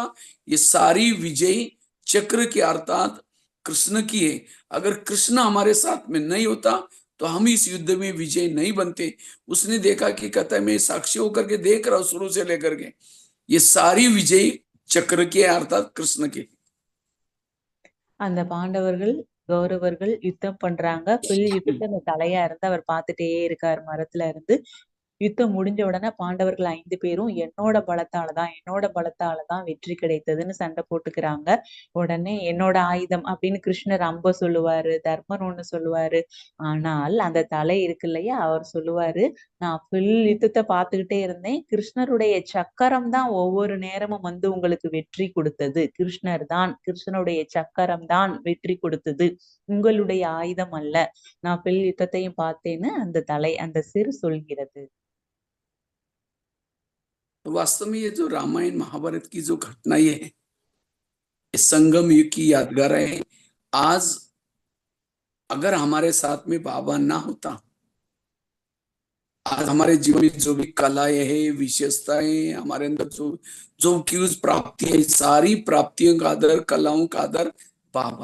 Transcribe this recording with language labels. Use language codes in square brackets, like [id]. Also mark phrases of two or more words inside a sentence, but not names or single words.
[hi] ये सारी विजय चक्र की अर्थात कृष्ण की है। अगर कृष्ण हमारे साथ में नहीं होता तो हम इस युद्ध में विजय नहीं बनते।" उसने देखा कि कहता है, मैं साक्षी होकर के देख रहा हूं शुरू से लेकर के, ये सारी विजय चक्र की अर्थात कृष्ण की। [ta] அந்த பாண்டவர்கள் கௌரவர்கள் யுத்தம் பண்றாங்க. ஃபுல் யுத்தத்தை அந்த தலையா இருந்து அவர் பார்த்துட்டே இருக்காரு மரத்துல இருந்து. யுத்தம் முடிஞ்ச உடனே பாண்டவர்கள் 5 பேரும் என்னோட பலத்தாலதான் வெற்றி கிடைத்ததுன்னு சண்டை போட்டுக்கிறாங்க. உடனே என்னோட ஆயுதம் அப்படின்னு கிருஷ்ணர் அம்ப சொல்லுவாரு, தர்மன் ஒண்ணு சொல்லுவாரு. ஆனால் அந்த தலை இருக்கு இல்லையா, அவர் சொல்லுவாரு, நான் ஃபுல் யுத்தத்தை பார்த்துக்கிட்டே இருந்தேன், கிருஷ்ணருடைய சக்கரம் தான் ஒவ்வொரு நேரமும் உங்களுக்கு வெற்றி கொடுத்தது. கிருஷ்ணனுடைய சக்கரம் தான் வெற்றி கொடுத்தது, உங்களுடைய ஆயுதம் அல்ல. நான் ஃபுல் யுத்தத்தையும் பார்த்தேன்னு அந்த சிறு சொல்கிறது. [hi] तो वास्तव में ये जो रामायण महाभारत की जो घटना ये है, ये संगम युग की यादगार है। आज अगर हमारे साथ में बाबा ना होता, आज हमारे जीवन में जो भी कलाएं हैं, विशेषताएं, हमारे अंदर जो जो की उस प्राप्ति है, सारी प्राप्तियों का आदर, कलाओं का आदर बाबा।